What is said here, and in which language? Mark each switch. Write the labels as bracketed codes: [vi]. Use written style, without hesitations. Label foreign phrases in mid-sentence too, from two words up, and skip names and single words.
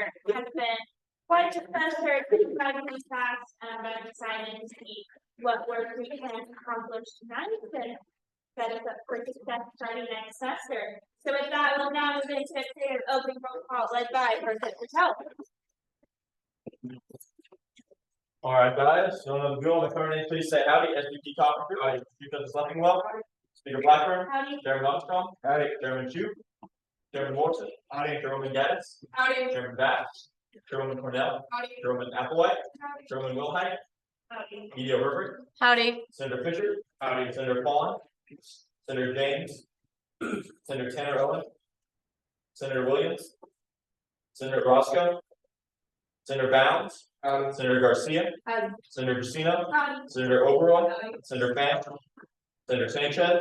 [en] It has been quite a semester, incredibly fast, and I'm excited to see what work we can accomplish tonight and set us up for success starting next semester. So with that, we'll now move into a period of open roll call led by President Patel. All right, guys. So if you want to come in, please say howdy. SVP Carpenter. Speaker Fleming well. Speaker Blackburn. Howdy. Chairman Armstrong. Howdy. Chairman Chu. Chairman Morrison. Howdy. Chairman Gaddis. Howdy. Chairman Bass. Chairman Cornell. Howdy. Chairman Applewhite. Howdy. Chairman Wilhite. Howdy. Media Herbert. Howdy. Senator Fisher. Howdy. Senator Paulin. Senator James. Senator Tanner Owen. Senator Williams. Senator Roscoe. Senator Bounds. Senator Garcia. Howdy. Senator Jusino. Howdy. Senator Oberoi. Senator Pham. Senator Sanchez.